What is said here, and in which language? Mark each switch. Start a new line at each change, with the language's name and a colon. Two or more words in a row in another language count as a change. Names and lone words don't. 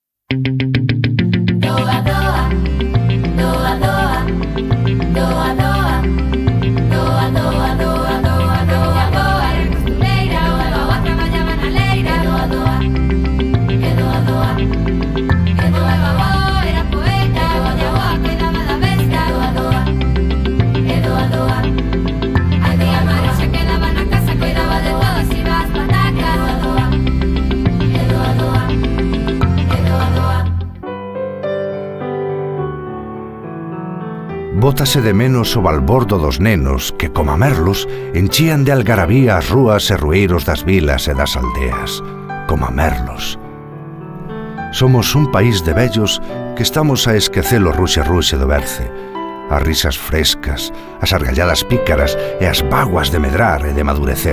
Galician: Doa, doa, doa, doa, doa, doa, doa, doa, doa, doa, doa, doa, era costureira, doa, traballaba na leira, doa, doa, e doa, doa, e doa, babó, era poeta, doa, cuidaba da besta, doa, doa, e doa, doa, a tía Mari xa quedaba na casa, cuidaba de todas, iba ás patacas, doa, doa, e doa, doa, e doa, doa. Bótase de menos o balbordo dos nenos que, como a merlos, enchían de algarabía as rúas e rueiros das vilas e das aldeas. Como a merlos. Somos un país de vellos que estamos a esquecer o ruxe-ruxe do berce, as risas frescas, as argalladas pícaras e as vaguas de medrar e de madurecer.